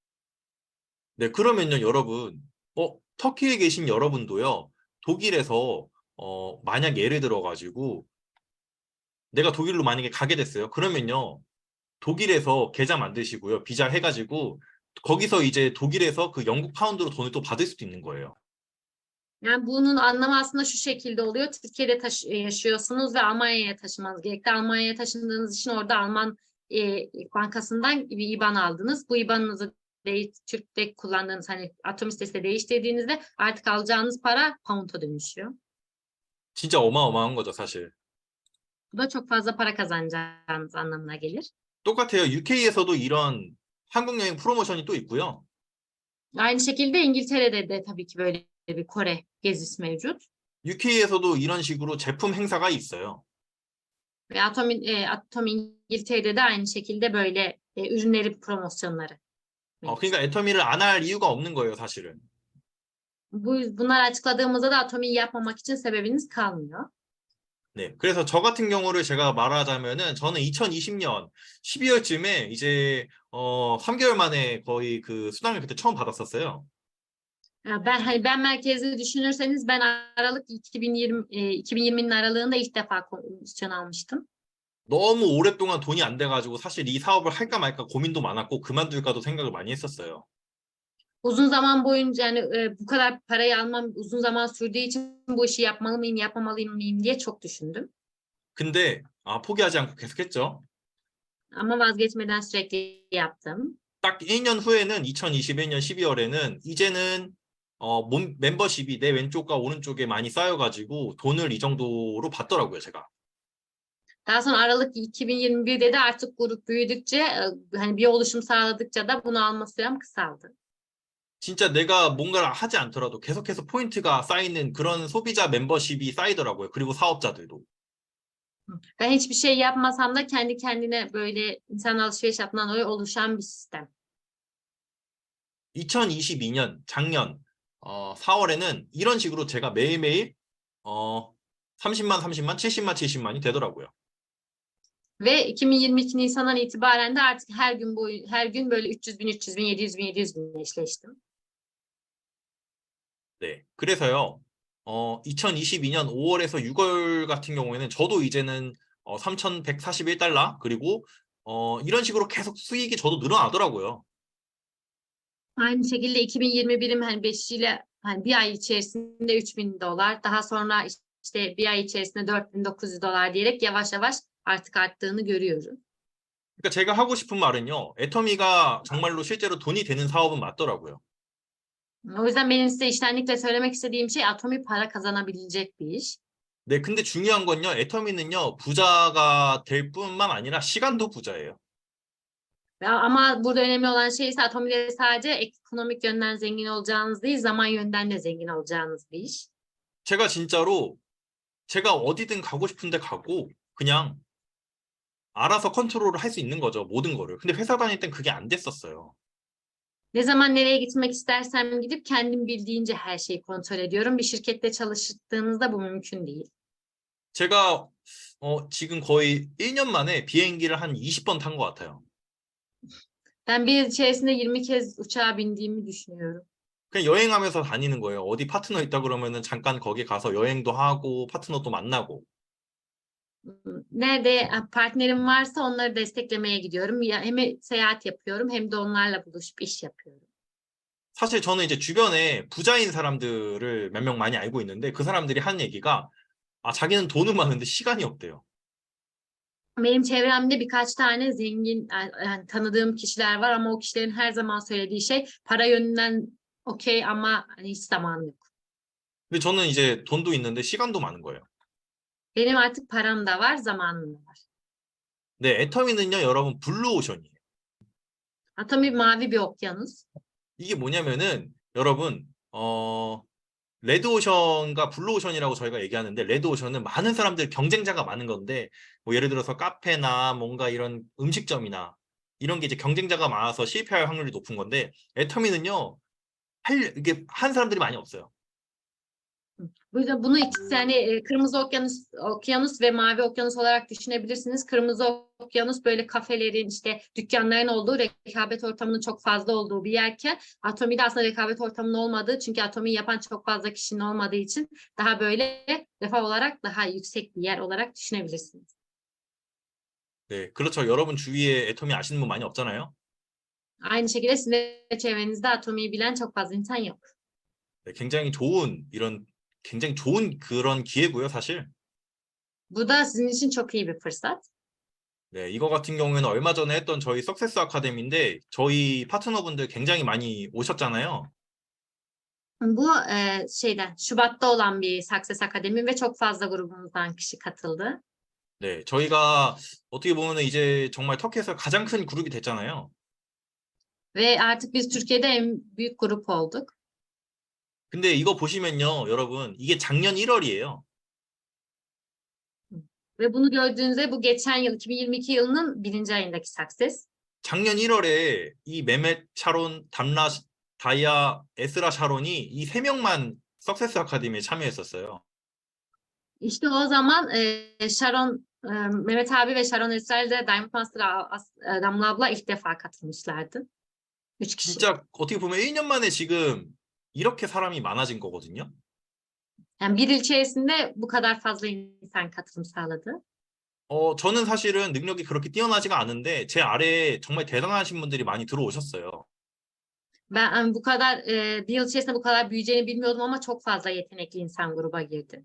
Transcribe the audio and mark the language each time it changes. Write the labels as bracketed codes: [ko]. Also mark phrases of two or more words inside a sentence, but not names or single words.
[ko] 네, 그러면요, 여러분. 터키에 계신 여러분도요. 독일에서 만약 예를 들어 가지고 내가 독일로 만약에 가게 됐어요. 그러면요. 독일에서 계좌 만드시고요. 비자 해가지고 거기서 이제 독일에서 그 영국 파운드로 돈을 또 받을 수도 있는 거예요. [tr] Yani bunun anlamı aslında şu şekilde oluyor. Türkiye'de yaşıyorsunuz ve Almanya'ya taşımanız gerekti. Almanya'ya taşındığınız için orada Alman bankasından bir IBAN aldınız. Bu IBAN'ınızı Türk'te kullandığınız hani Atomi sitesinde değiştirdiğinizde artık alacağınız para pound'a dönüşüyor. [ko] 진짜 어마어마한 거죠, 사실. [tr] Bu da çok fazla para kazanacağınız anlamına gelir. [ko] 똑같아요. UK에서도 이런 한국 여행 프로모션이 또 있고요. [tr] Aynı şekilde İngiltere'de de tabii ki böyle bir Kore gezisi mevcut. [ko] UK에서도 이런 식으로 제품 행사가 있어요. [tr] Ve Atomi İngiltere'de de aynı şekilde böyle ürünleri promosyonları. [ko] 그러니까 애터미를 안 할 이유가 없는 거예요, 사실은. [tr] Bunları açıkladığımızda da Atomi'yi yapmamak için sebebiniz kalmıyor. [ko] 네, 그래서 저 같은 경우를 제가 말하자면은 저는 2020년 12월쯤에 이제 3개월 만에 거의 그 수당을 그때 처음 받았었어요. [tr] Ben merkezli düşünürseniz ben Aralık 2020'nin aralığında ilk defa komisyon almıştım. [ko] 너무 오랫동안 돈이 안 돼가지고 사실 이 사업을 할까 말까 고민도 많았고 그만둘까도 생각을 많이 했었어요. [tr] Uzun zaman boyunca yani bu kadar parayı almam uzun zaman sürdüğü için bu işi yapmalı mıyım, yapmamalı mıyım diye çok düşündüm. [ko] 근데 포기하지 않고 계속했죠. [tr] Ama vazgeçmeden sürekli yaptım. [ko] 딱 1년 후에는 2021년 12월에는 이제는 멤버십이 내 왼쪽과 오른쪽에 많이 쌓여가지고 돈을 이 정도로 받더라고요, 제가. [tr] Daha sonra Aralık 2021'de de artık grup büyüdükçe hani bir oluşum sağladıkça da bunu alma sürem kısaldı. [ko] 진짜 내가 뭔가를 하지 않더라도 계속해서 포인트가 쌓이는 그런 소비자 멤버십이 쌓이더라고요. 그리고 사업자들도. [tr] Ben hiçbir şey yapmasam da kendi kendine böyle insan alışveriş yaptığından dolayı oluşan bir sistem. [ko] 2022년 작년 4월에는 이런 식으로 제가 매일매일 30만, 70만이 되더라고요. [tr] Ve 2022 Nisan'dan itibaren de artık her gün böyle 300.000, 300.000, 700.000 eşleştim. [ko] 네, 그래서요. 2022년 5월에서 6월 같은 경우에는 저도 이제는 3,141달러 그리고 이런 식으로 계속 수익이 저도 늘어나더라고요. [tr] Aynı şekilde 2021'im hani 5 ile hani bir ay içerisinde $3.000, daha sonra işte bir ay içerisinde $4.900 diyerek yavaş yavaş artık arttığını görüyorum. [ko] 그러니까 제가 하고 싶은 말은요. 애터미가 정말로 실제로 돈이 되는 사업은 맞더라고요. [tr] O yüzden benim size içtenlikle söylemek istediğim şey Atomi para kazanabilecek bir iş. [ko] 네, 근데 중요한 건요. 애터미는요. 부자가 될 뿐만 아니라 시간도 부자예요. [tr] Ama burada önemli olan şey ise Atomi'de sadece ekonomik yönden zengin olacağınız değil, zaman yönden de zengin olacağınız bir iş. [ko] 제가 진짜로 제가 어디든 가고 싶은데 가고 그냥 알아서 컨트롤을 할 수 있는 거죠. 모든 거를. 근데 회사 다닐 땐 그게 안 됐었어요. [tr] Ne zaman nereye gitmek istersem gidip kendim bildiğince her şeyi kontrol ediyorum. Bir şirkette çalıştığınızda bu mümkün değil. [ko] 제가 지금 거의 1년 만에 비행기를 한 20번 탄 것 같아요. [tr] Ben bir yıl içerisinde 20 kez uçağa bindiğimi düşünüyorum. [ko] 그냥 여행하면서 다니는 거예요. 어디 파트너 있다 그러면은 잠깐 거기 가서 여행도 하고 파트너도 만나고. [tr] Nerede partnerim varsa onları desteklemeye gidiyorum. Hem seyahat yapıyorum hem de onlarla buluşup iş yapıyorum. [ko] 사실 저는 이제 주변에 부자인 사람들을 몇 명 많이 알고 있는데 그 사람들이 하는 얘기가 자기는 돈은 많은데 시간이 없대요. [tr] Benim çevremde birkaç tane zengin yani tanıdığım kişiler var ama o kişilerin her zaman söylediği şey para yönünden okey ama hani hiç zamanım yok. [ko] 근데 저는 이제 돈도 있는데 시간도 많은 거예요. [tr] Benim artık param da var, zamanım da var. [ko] 네, 애터미는요, 여러분 블루오션이에요. [tr] Atomi mavi bir okyanus. [ko] 이게 뭐냐면은 여러분 레드오션과 블루오션이라고 저희가 얘기하는데 레드오션은 많은 사람들 경쟁자가 많은 건데 뭐 예를 들어서 카페나 뭔가 이런 음식점이나 이런 게 이제 경쟁자가 많아서 실패할 확률이 높은 건데 애터미는요 이게 한 사람들이 많이 없어요. [tr] Bu yüzden bunu ikisi yani kırmızı okyanus ve mavi okyanus olarak düşünebilirsiniz. Kırmızı okyanus böyle kafelerin işte dükkanların olduğu rekabet ortamının çok fazla olduğu bir yerken Atomi'de aslında rekabet ortamının olmadığı çünkü Atomi'yi yapan çok fazla kişinin olmadığı için daha böyle refah olarak daha yüksek bir yer olarak düşünebilirsiniz. [ko] 네, 그렇죠. 여러분 주위에 애터미 아시는 분 많이 없잖아요. [tr] Aynı şekilde sizin de çevrenizde Atomi'yi bilen çok fazla insan yok. [ko] 네, 굉장히 좋은 그런 기회고요, 사실. [tr] Bu da sizin için çok iyi bir fırsat. [ko] 네, 이거 같은 경우에는 얼마 전에 했던 저희 석세스 아카데미인데 저희 파트너분들 굉장히 많이 오셨잖아요. [tr] Bu Şubat'ta olan bir Success Akademi ve çok fazla grubumuzdan kişi katıldı. [ko] 네, 저희가 어떻게 보면은 이제 정말 터키에서 가장 큰 그룹이 됐잖아요. [tr] Ve artık biz Türkiye'de en büyük grup olduk. [ko] 근데 이거 보시면요, 여러분, 이게 작년 1월이에요. [tr] Ve bunu gördüğünüzde bu geçen yıl 2022 yılının 1. ayındaki Success. [ko] 작년 1월에 이 메멧 샤론, 담라, 다이아, 에스라 샤론이 이 세 명만 석세스 아카데미에 참여했었어요. [tr] İşte o zaman Mehmet abi ve Sharon Esra'yla da Diamond Master Damla abla ilk defa katılmışlardı. 3 kişi. [ko] 진짜 어떻게 보면 1년 만에 지금 이렇게 사람이 많아진 거거든요. [tr] Yani bir yıl içerisinde bu kadar fazla insan katılım sağladı. [ko] 저는 사실은 능력이 그렇게 뛰어나지가 않은데 제 아래에 정말 대단하신 분들이 많이 들어오셨어요. [tr] Ben bu kadar bir yıl içerisinde bu kadar büyüyeceğini bilmiyordum ama çok fazla yetenekli insan gruba girdi.